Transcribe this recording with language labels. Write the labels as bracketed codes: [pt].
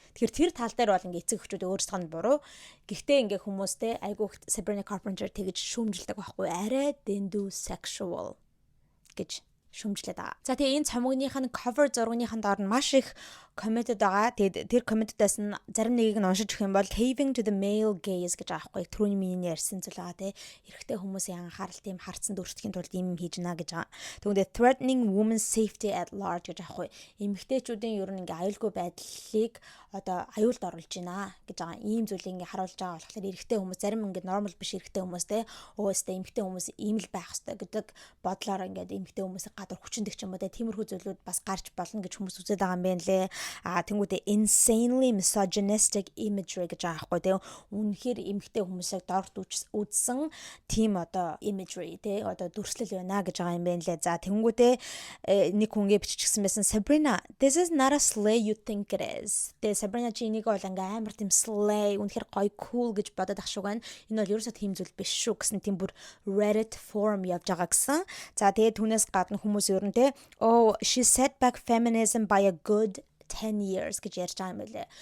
[mn] Тэгэхээр тэр тал дээр бол ингээ эцэг эхчүүд өөрсдөө нь буруу. Гэхдээ ингээ хүмүүс те айгуу Sabrina Carpenter тэгж шүүмжилдэг байхгүй арай дэндүү sexual гэж шүмжлээд байгаа. За тэгээ энэ цомгныхаа cover зургийнхаа доор нь маш их комментод байгаа. Тэгээд тэр комментодоос нь зарим нэгийг нь уншиж өгөх юм бол [en] Having to the male gaze [mn] гэж байгаа байхгүй. Түрүүний миний ярьсан зүйл байгаа те. Эрэгтэй хүмүүсийн анхаарал тийм харцсан дүрсдэхийн тулд ийм хийж гинэ гэж байгаа. Тэгвэл [en] threatening women's safety at large [mn] гэж байгаа байхгүй. Эмэгтэйчүүдийн ер нь ингээ аюулгүй байдлыг одоо аюулд оруулж гинэ гэж байгаа. Ийм зүйлийг ингээ харуулж байгаа болохоор эрэгтэй хүмүүс зарим ингээ normal биш эрэгтэй хүмүүс те. Өөстэй эмэгтэй хүмүүс ийм л байх ёстой гэдэг бодлоор ингээ эмэгтэй хүмүүсийг гадар хүчндэг ч юм уу те. Тиймэрхүү зүйлүүд бас гарч болно гэж хүмүүс үзээд байгаа юм байна лээ. Тэнгүүдээ [en] insanely misogynistic imagery [mn] гэж байгаа байхгүй тийм үнэхээр эмэгтэй хүмүүсийг дорд үзсэн тийм одоо imagery тийм одоо дүрслэл байна гэж байгаа юм байна лээ. За тэнгүүдээ нэг хүнгээ биччихсэн байсан Sabrina [en] this is not a slay you think it is. [mn] Тэгээ Sabrina чи энийг бол ингээм амар тийм slay үнэхээр гоё cool гэж бодоод ах шиг байна. Энэ бол ерөөсөө тийм зүйл биш шүү гэсэн тийм бүр Reddit forum явж байгаа гэсэн. За тэгээ түүнээс гадна хүмүүс ер нь тийм [en] oh she set back feminism by a good 10 years [mn] гэж ярьж байгаа юм байлээ.